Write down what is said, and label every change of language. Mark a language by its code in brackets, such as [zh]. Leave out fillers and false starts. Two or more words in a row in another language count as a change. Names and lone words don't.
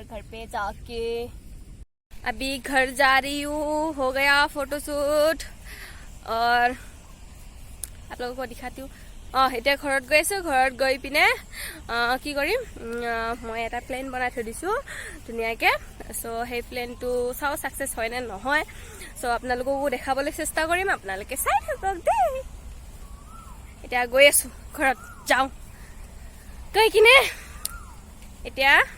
[hi] घर पे जाके अभी घर जा रही हूँ हो गया फोटोशूट और आप लोगों को दिखाती हूँ [as] এতিয়া ঘৰত গৈ আছো ঘৰত গৈ পিনে কি কৰিম মই এটা প্লেন বনাই থৈ দিছো ধুনীয়াকে সো সেই প্লেনটো চাও সাকসেস হয় নে নহয় সো আপোনালোককো দেখাবলৈ চেষ্টা কৰিম আপোনালোকে চাই থাকক দেই এতিয়া গৈ আছো ঘৰত যাও গৈ কিনে এতিয়া